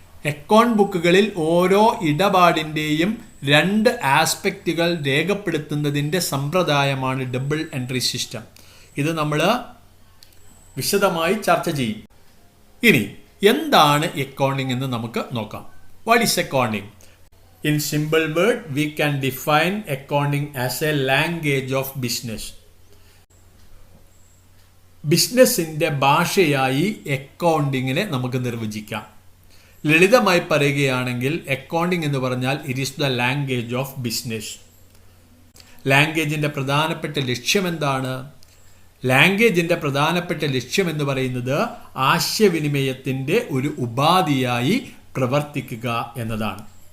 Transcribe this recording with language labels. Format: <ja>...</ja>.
<ml>Account ബുക്കുകളിൽ ഓരോ ഇടപാടിൻ്റെയും 2 ആസ്പെക്റ്റുകൾ രേഖപ്പെടുത്തുന്നതിൻ്റെ സമ്പ്രദായമാണ് ഡബിൾ എൻട്രി സിസ്റ്റം. ഇത് നമ്മൾ വിശദമായി ചർച്ച ചെയ്യും. ഇനി എന്താണ് അക്കൗണ്ടിങ് എന്ന് നമുക്ക് നോക്കാം.</ml> <en>What is accounting? In simple word, we can define accounting as a language of business.</en> <ml>ബിസിനസിൻ്റെ ഭാഷയായി അക്കൗണ്ടിങ്ങിനെ നമുക്ക് നിർവചിക്കാം. ലളിതമായി പറയുകയാണെങ്കിൽ അക്കൗണ്ടിങ് എന്ന് പറഞ്ഞാൽ</ml> <en>It is the language of business.</en> <ml>ലാംഗ്വേജിൻ്റെ പ്രധാനപ്പെട്ട ലക്ഷ്യം എന്താണ്? ലാംഗ്വേജിൻ്റെ പ്രധാനപ്പെട്ട ലക്ഷ്യം എന്ന് പറയുന്നത് ആശയവിനിമയത്തിൻ്റെ ഒരു ഉപാധിയായി പ്രവർത്തിക്കുക എന്നതാണ്.</ml>